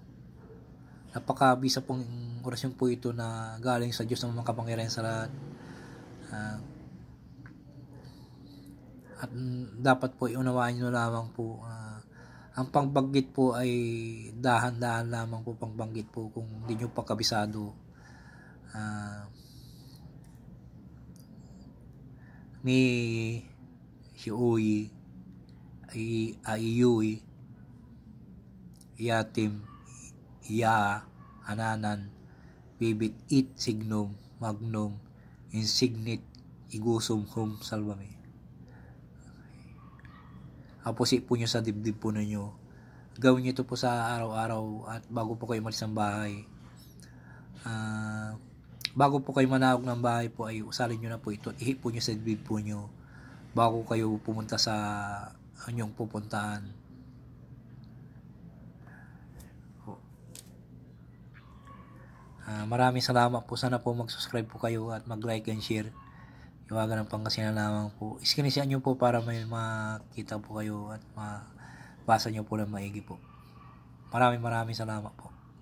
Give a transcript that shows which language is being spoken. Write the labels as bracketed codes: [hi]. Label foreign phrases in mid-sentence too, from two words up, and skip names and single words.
[tl] Napakabisa pong orasyon po ito na galing sa Diyos ng mga kapangyarihan sa lahat. At dapat po iunawain nyo lamang po ang pangbanggit po ay dahan-dahan lamang po pangbanggit po kung hindi nyo pa kabisado. Mi hiuyi ayuyui yatim iya ananan bibit it signum magnum insignit igusum hum salvame. Apusi po nyo sa dibdib po ninyo. Gawin nyo ito po sa araw-araw at bago po kayo malis ng bahay. Bago po kayo manawag ng bahay po ay usalin nyo na po ito. Ihip po nyo sa dibdib po nyo bago kayo pumunta sa inyong pupuntahan. Maraming salamat po. Sana po mag-subscribe po kayo at mag- [en] like and share. [tl] Iwagan ng Pangasinan lamang po. Iskinisian nyo po para may makita po kayo at mabasa nyo po ng maigi po. Maraming salamat po.